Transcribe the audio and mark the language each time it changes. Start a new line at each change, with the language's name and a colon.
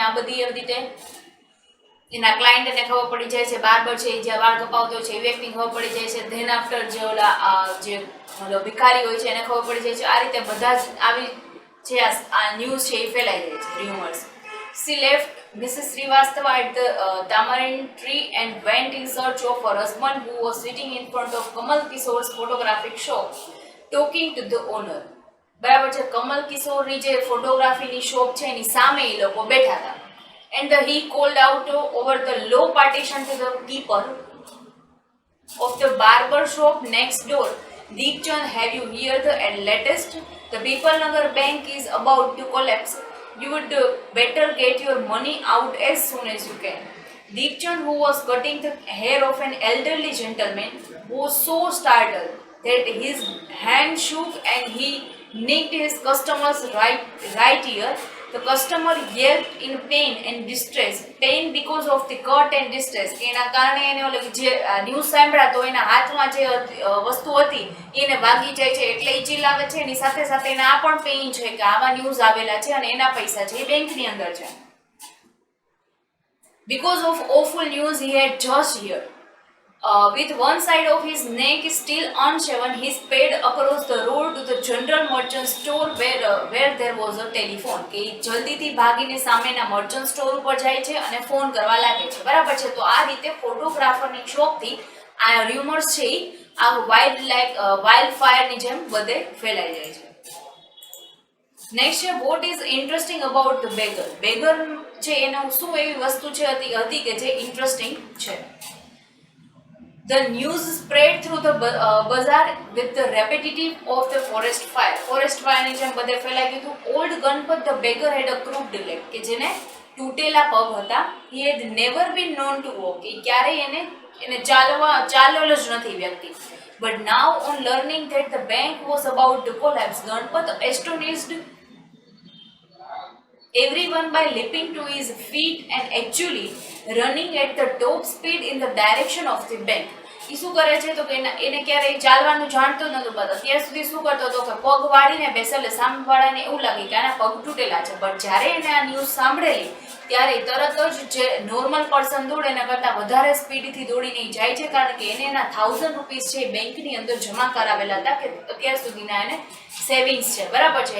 Gujarati: આ બધી એવી રીતે એના ક્લાયન્ટને ખબર પડી જાય છે બાર્બર છે જે વાળ કપાવતો હોય છે એ વ્યક્તિને ખબર પડી જાય છે.
English: then after
Gujarati: જે ઓલા ભિખારી હોય છે એને ખબર પડી જાય છે. આ રીતે બધા જ આવી જે આ ન્યૂઝ છે એ ફેલાઈ જાય છે, rumours.
English: She left Mrs. Srivastava at the tamarind tree and went in search of her husband, who was sitting in front of Kamal Kishore's photographic shop, talking to the owner.
Gujarati: બરાબર છે. કમલ કિશોરની જે ફોટોગ્રાફીની shop છે એની સામે એ લોકો બેઠા હતા.
English: And he called out over the low partition to the keeper of the barber shop next door, Deepchand, have you heard the latest? The Pipalnagar bank is about to collapse. You would better get your money out as soon as you can. Deepchand, who was cutting the hair of an elderly gentleman, was so startled that his hand shook and he nicked his customer's right ear. The customer yelped in pain and distress. Pain because of the cut and distress.
Gujarati: એના કારણે એને ઓલે જે news સાંભળ્યા તો એના હાથમાં જે વસ્તુ હતી એને વાગી જાય છે એટલે એ ચિલ્લાવે છે. એની સાથે સાથે એને આ પણ પેઇન છે કે આવા ન્યૂઝ આવેલા છે અને એના પૈસા છે એ બેંકની અંદર છે.
English: Because of awful news he had just heard. With one side of his neck still unshaven, he sped across the road to the general merchant store where there was a telephone.
Gujarati: કે જલ્દીથી ભાગીને સામેના merchant store ઉપર જાય છે અને phone કરવા લાગે છે. બરાબર છે. તો આ રીતે ફોટોગ્રાફરની શોખથી આ ર્યુમર્સ છે આ વાઇલ્ડ ફાયરની જેમ બધે ફેલાઈ જાય છે. નેક્સ્ટ છે
English: What is interesting about the beggar.
Gujarati: Beggar છે એનું શું એવી વસ્તુ છે હતી કે જે ઇન્ટરેસ્ટિંગ છે.
English: The news spread through the bazaar with the rapidity of the forest fire.
Gujarati: Forest fire ની જેમ બધે ફેલાઈ ગયું હતું.
English: Old Ganpat the beggar had a crooked leg.
Gujarati: કે જેને તૂટેલા પગ હતા.
English: He had never been known to walk.
Gujarati: કે ક્યારેય એને ચાલેલો જ નથી વ્યક્તિ.
English: But now on learning that the bank was about to collapse, Ganpat astonished everyone by leaping to his feet and actually running at the top speed in the direction of the bank.
Gujarati: એ શું કરે છે તો કે એને ક્યારેય ચાલવાનું જાણતો નહોતું. બધા ત્યાં સુધી શું કરતો હતો કે પગ વાળીને બેસે એટલે સામેવાળાને એવું લાગે કે આના પગ તૂટેલા છે. બટ જ્યારે એને આ ન્યૂઝ સાંભળેલી ત્યારે તરત જ જે નોર્મલ પર્સન દોડે એના કરતાં વધારે સ્પીડથી દોડીને જાય છે. કારણ કે એને એના 1000 રૂપીસ છે બેંકની અંદર જમા કરાવેલા હતા કે અત્યાર સુધીના એને સેવિંગ્સ છે. બરાબર છે.